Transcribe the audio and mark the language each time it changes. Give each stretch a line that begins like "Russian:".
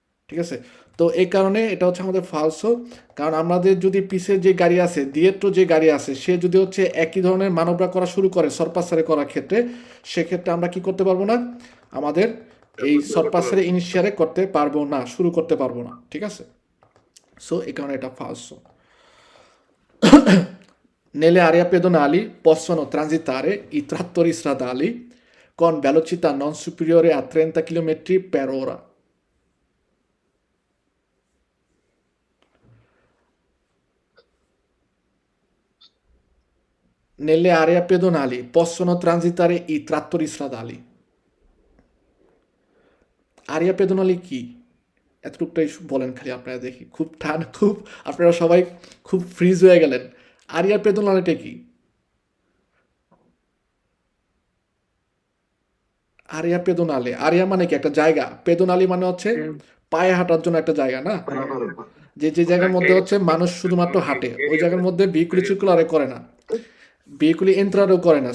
Bangla: ঠিক আছে, তো এই কারণে এটা হচ্ছে আমাদের ফালসো। কারণ আমাদের যদি পিছে যে গাড়ি আছে, দিয়েট্রো যে গাড়ি আছে, সে যদি হচ্ছে একই ধরনের মানবরা করা শুরু করে সরপাসারে করার ক্ষেত্রে, সেক্ষেত্রে আমরা কি করতে পারবো না, আমাদের এই সরপাসারে ইনিশিয়ারে করতে পারবো না, শুরু করতে পারবো না। ঠিক আছে, সো এই কারণে এটা ফালসো।
Italian: Nelle aree pedonali possono transitare i trattori stradali con velocità non superiore a 30 km per ora. Nelle aree pedonali possono transitare i trattori stradali.
Bangla: Area পেদোনালি কি? এতটুকটাই বলেন খালি, আপনারা দেখি খুব খুব আপনারা সবাই খুব ফ্রিজ হয়ে গেলেন। আরিয়া পেদোনালিটা কি? আরিয়া পেদোনালে, আরিয়া মানে কি? একটা জায়গা। পেদোনালি মানে হচ্ছে পায়ে হাঁটার জন্য একটা জায়গা না, যে যে জায়গার মধ্যে হচ্ছে মানুষ শুধুমাত্র হাঁটে, ওই জায়গার মধ্যে ভেহিকুলি সার্কুলারে করে না, ভেহিকুলি এন্ট্রারও করে না।